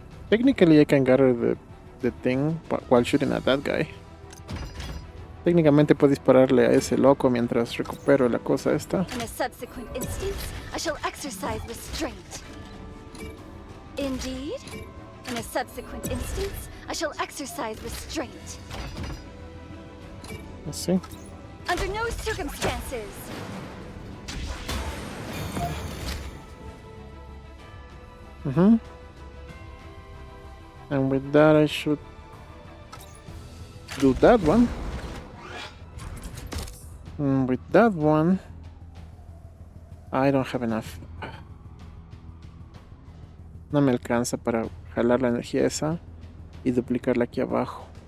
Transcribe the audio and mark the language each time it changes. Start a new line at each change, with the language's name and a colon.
English: Technically I can gather the thing while shooting at that guy.
Spanish: Técnicamente puedo dispararle a ese loco mientras recupero la cosa esta.
English: In a subsequent instance, I shall exercise restraint. Indeed. In a subsequent instance, I shall exercise restraint. Let's see. Under no circumstances. And with that I should do that one. And with that one I don't have enough.
Spanish: No me alcanza para jalar la energía esa y duplicarla aquí abajo.